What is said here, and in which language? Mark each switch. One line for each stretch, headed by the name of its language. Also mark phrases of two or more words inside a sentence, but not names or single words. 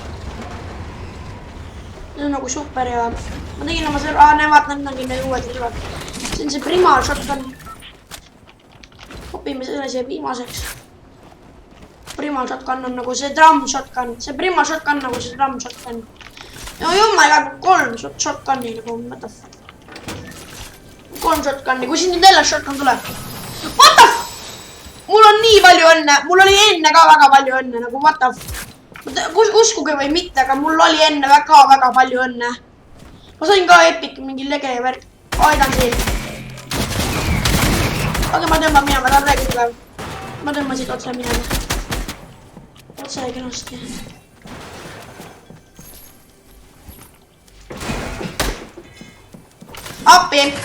Estonian: See on nagu super ja ma tegin oma selle, vaatan need uued relvad. See on see Primal Shotgun. Kopime selle siia viimaseks. Primal Shotgun on nagu see Drum Shotgun. See Primal Shotgun nagu see Drum Shotgun. Ja jumma, 3 shotgunni nagu,
English: what the fuck.
Estonian: 3 shotgunni, kui siin nüüd jälle shotgun tuleb.
English: What the fuck?
Estonian: Mul on nii palju õnne, mul oli enne ka väga palju õnne, nagu
English: what the fuck.
Estonian: Uskuge või mitte, aga mul oli enne väga palju õnne. Ma sain ka epic mingi lege ja värk. Aidan siin. Aga ma tõmban minema, ta on väga tugev. Ma tõmbasid otse minema. Otse kenasti. Appi!